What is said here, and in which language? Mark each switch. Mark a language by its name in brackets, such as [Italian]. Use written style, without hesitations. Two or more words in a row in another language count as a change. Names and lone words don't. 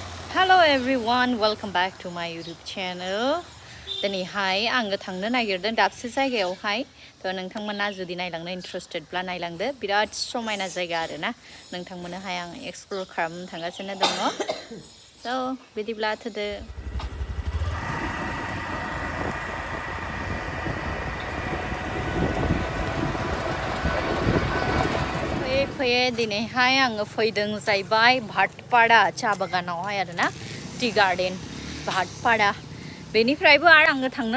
[English] Hello everyone, welcome back to my YouTube channel. [Bodo] दिनैहाय आङो थांनो नागिरदों दाबसे जायगायावहाय नोंथांमोना जुदि नायलांनो इन्ट्रेस्टेडब्ला नायलांदो बिराद समायना जायगा आरोना नोंथांमोननोहाय आं एक्सप्लोर खालामनो थांगासिनो दङ बिदिब्ला थोदो फैयै दिनैहाय आङो फैदों जाहैबाय भाटपाड़ा चा बागानावहाय आरोना [English] tea garden [Bodo] भाटपाड़ा बेनिफ्रायबो आरो आङो थांनो